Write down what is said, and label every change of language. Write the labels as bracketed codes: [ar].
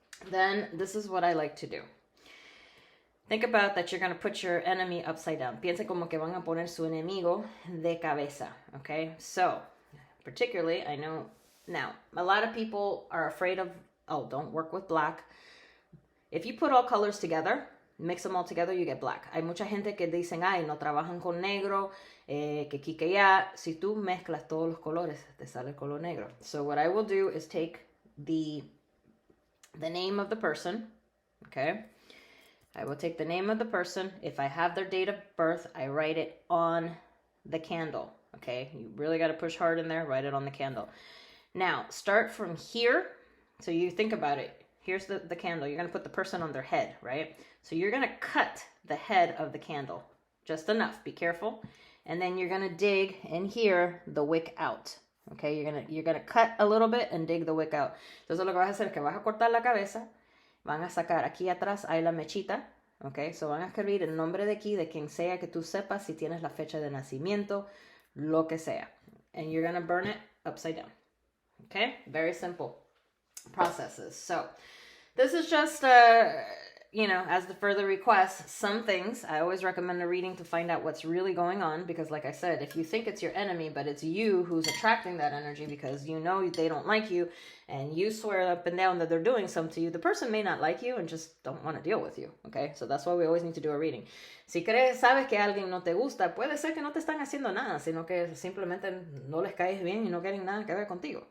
[en] Then this is what I like to do. Think about that you're going to put your enemy upside down. [es] Piensa como que van a poner su enemigo de cabeza, okay? [en] So, particularly, I know, now, a lot of people are afraid of, don't work with black. If you put all colors together, mix them all together, you get black. [es] Hay mucha gente que dicen, no trabajan con negro, que aquí que ya. Si tú mezclas todos los colores, te sale el color negro. [en] So what I will do is take the name of the person, okay? I will take the name of the person. If I have their date of birth, I write it on the candle, okay? You really got to push hard in there, write it on the candle. Now, start from here. So you think about it. Here's the candle. You're going to put the person on their head, right? So you're going to cut the head of the candle, just enough. Be careful. And then you're going to dig in here the wick out. Okay, you're gonna cut a little bit and dig the wick out. [es] Entonces lo que vas a hacer es que vas a cortar la cabeza, van a sacar aquí atrás, hay la mechita, okay, so van a escribir el nombre de aquí, de quien sea que tú sepas, si tienes la fecha de nacimiento, lo que sea. [en] And you're gonna burn it upside down. Okay, very simple processes. So this is just, as the further request, some things, I always recommend a reading to find out what's really going on, because like I said, if you think it's your enemy, but it's you who's attracting that energy because you know they don't like you, and you swear up and down that they're doing something to you, the person may not like you and just don't want to deal with you, okay? So that's why we always need to do a reading. [es] Si sabes que alguien no te gusta, puede ser que no te están haciendo nada, sino que simplemente no les caes bien y no quieren nada que ver contigo.